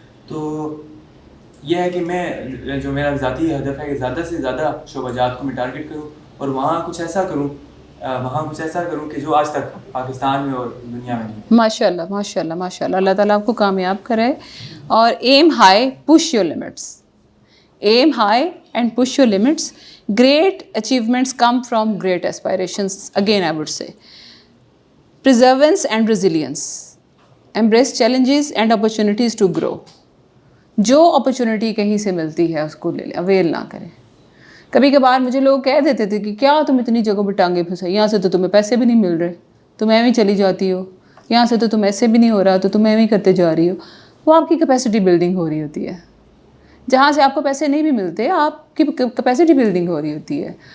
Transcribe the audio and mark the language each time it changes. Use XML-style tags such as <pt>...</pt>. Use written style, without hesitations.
<ur>تو یہ ہے کہ میں جو میرا ذاتی ہدف ہے کہ زیادہ سے زیادہ شعبہ جات کو میں ٹارگیٹ کروں اور وہاں کچھ ایسا کروں کہ جو آج تک پاکستان میں اور دنیا میں نہیں. ماشاء اللہ ماشاء اللہ ماشاء اللہ, اللہ تعالیٰ آپ کو کامیاب کرے. اور</ur> <en>Aim high push your limits, aim high and push your limits. Great achievements come from great aspirations. Again I would say perseverance and resilience. Embrace challenges and opportunities to grow.</en> <ur>جو اپرچونٹی کہیں سے ملتی ہے اس کو لے لیں, oil نہ کریں. کبھی کبھار مجھے لوگ کہہ دیتے تھے کہ کیا تم اتنی جگہوں پہ ٹانگیں پھنسائی, یہاں سے تو تمہیں پیسے بھی نہیں مل رہے, تم ایویں چلی جاتی ہو, یہاں سے تو تم ایسے بھی نہیں ہو رہا تو تم ایویں کرتے جا رہی ہو. وہ آپ کی کیپیسٹی بلڈنگ ہو رہی ہوتی ہے. جہاں سے آپ کو پیسے نہیں بھی ملتے آپ کی کیپیسٹی بلڈنگ ہو رہی ہوتی ہے.</ur>